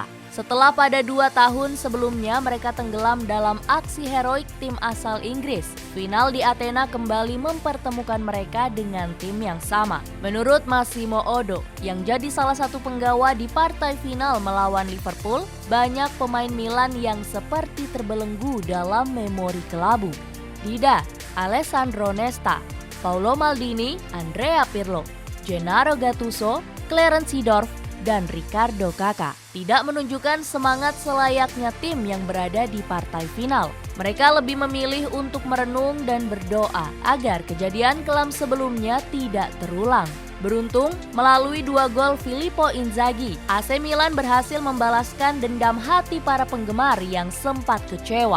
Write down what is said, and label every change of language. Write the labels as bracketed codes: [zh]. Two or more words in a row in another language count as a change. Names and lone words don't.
[id] Setelah pada 2 tahun sebelumnya mereka tenggelam dalam aksi heroik tim asal Inggris, final di Athena kembali mempertemukan mereka dengan tim yang sama. Menurut Massimo Oddo, yang jadi salah satu penggawa di partai final melawan Liverpool, banyak pemain Milan yang seperti terbelenggu dalam memori kelabu. Dida, Alessandro Nesta, Paolo Maldini, Andrea Pirlo, Gennaro Gattuso, Clarence Seedorf, dan Ricardo Kakà tidak menunjukkan semangat selayaknya tim yang berada di partai final. Mereka lebih memilih untuk merenung dan berdoa agar kejadian kelam sebelumnya tidak terulang. Beruntung, melalui 2 gol Filippo Inzaghi, AC Milan berhasil membalaskan dendam hati para penggemar yang sempat kecewa.